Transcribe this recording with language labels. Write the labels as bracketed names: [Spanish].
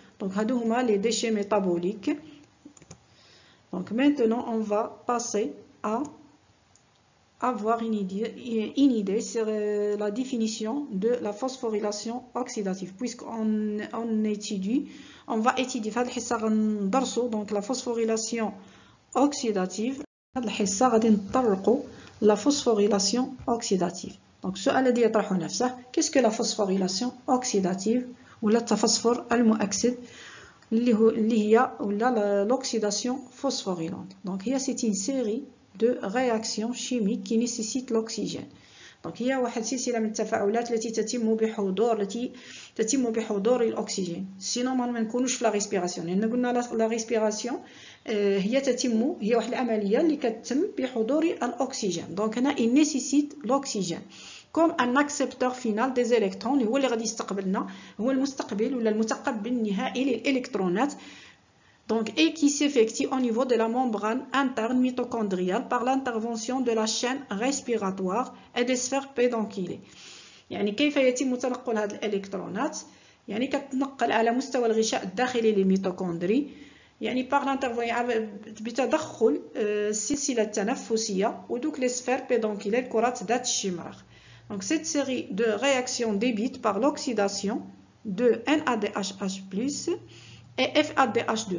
[French] Donc [Arabic] هادو [French] les déchets métaboliques. Donc maintenant on va passer à avoir une idée sur la définition de la phosphorylation oxydative. Puisqu'on on va étudier [Arabic] في هاد الحصة غندرسو [French] donc la phosphorylation oxydative. [Arabic] هاد الحصة غادي نطرقو [French] la phosphorylation oxydative. [Arabic] Donc السؤال الذي يطرح نفسه [French] qu'est-ce que la phosphorylation oxydative [Arabic] ولا التفسفر المؤكسد اللي هي ولا [French] l'oxydation phosphorylante. Donc [Arabic] هي [French] c'est une série de réactions chimiques qui nécessitent l'oxygène. [Arabic] Donc هي واحد سلسلة من التفاعلات التي تتم بحضور الأكسجين. سينو ما نكونوش في لا ريسبيراسيون لأن قلنا لا ريسبيراسيون هي واحد العملية اللي كتتم بحضور الأكسجين. دونك هنا [French] il nécessite l'oxygène comme un accepteur final des électrons [Arabic] اللي هو اللي غادي يستقبلنا هو المستقبل ولا المتقبل النهائي للإلكترونات. [French] Donc, et qui s'effectue au niveau de la membrane interne mitochondriale par l'intervention de la chaîne respiratoire et des sphères pédonculaires. [Arabic] يعني كيف يتم تنقل هذه الإلكترونات؟ يعني كتنقل على مستوى الغشاء الداخلي للميتوكوندري يعني بتدخل السلسلة التنفسية ودوك [French] les sphères pédonculaires [Arabic] كرات ذات الشمراخ. [French] Donc cette série de réactions débute par l'oxydation de NADH+ et FADH2.